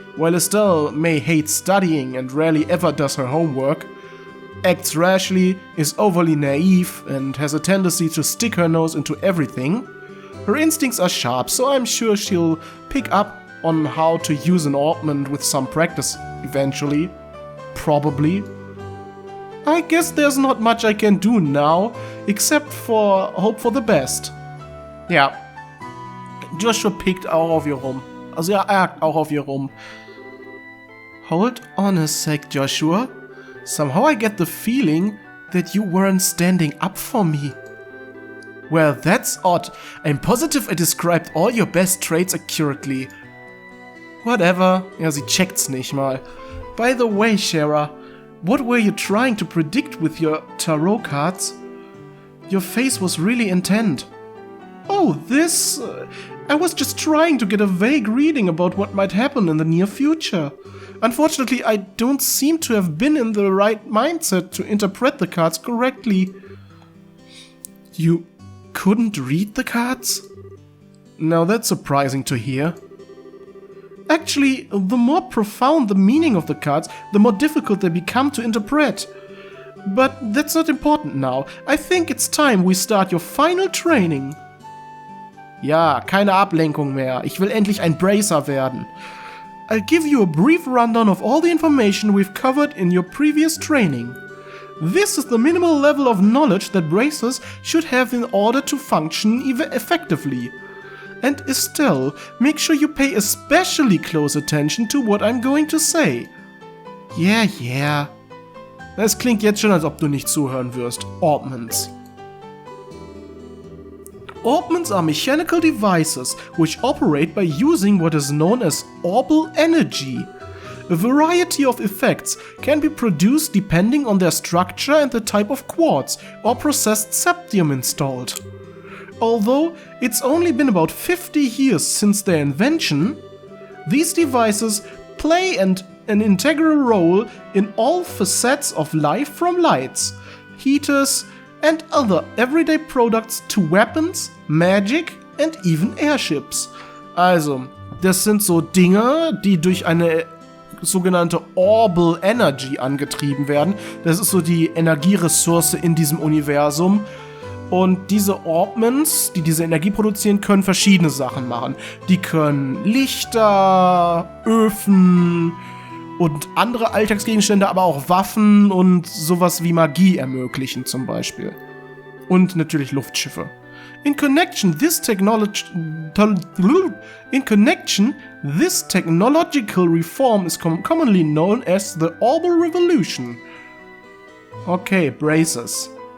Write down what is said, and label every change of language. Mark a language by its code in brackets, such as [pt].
[en] While Estelle may hate studying and rarely ever does her homework, acts rashly, is overly naive, and has a tendency to stick her nose into everything, her instincts are sharp, so I'm sure she'll pick up on how to use an ornament with some practice eventually. Probably. I guess there's not much I can do now, except for hope for the best. [de] Ja. Joshua pickt auch auf ihr rum. Also er ärgert auch auf ihr rum. [en] Hold on a sec, Joshua. Somehow I get the feeling that you weren't standing up for me. Well, that's odd. I'm positive I described all your best traits accurately. Whatever. [de] Ja, sie checkt's nicht mal. [en] By the way, Shara, what were you trying to predict with your tarot cards? Your face was really intent. Oh, this... I was just trying to get a vague reading about what might happen in the near future. Unfortunately, I don't seem to have been in the right mindset to interpret the cards correctly. You couldn't read the cards? Now that's surprising to hear. Actually, the more profound the meaning of the cards, the more difficult they become to interpret. But that's not important now. I think it's time we start your final training. [de] Ja, keine Ablenkung mehr. Ich will endlich ein Bracer werden. [en] I'll give you a brief rundown of all the information we've covered in your previous training. This is the minimal level of knowledge that bracers should have in order to function effectively. And Estelle, make sure you pay especially close attention to what I'm going to say. Yeah. [de] Das klingt jetzt schon, als ob du nicht zuhören wirst. [en] Ornaments. Ornaments are mechanical devices which operate by using what is known as orbal energy. A variety of effects can be produced depending on their structure and the type of quartz or processed septium installed. Although it's only been about 50 years since their invention, these devices play an integral role in all facets of life, from lights, heaters, and other everyday products to weapons, magic and even airships. [de] Also, das sind so Dinge, die durch eine sogenannte Orbal Energy angetrieben werden. Das ist so die Energieressource in diesem Universum. Und diese Ornaments, die diese Energie produzieren, können verschiedene Sachen machen. Die können Lichter, Öfen und andere Alltagsgegenstände, aber auch Waffen und sowas wie Magie ermöglichen zum Beispiel. Und natürlich Luftschiffe. [en] In connection, this technological reform is commonly known as the Orbal Revolution. Okay, Bracers.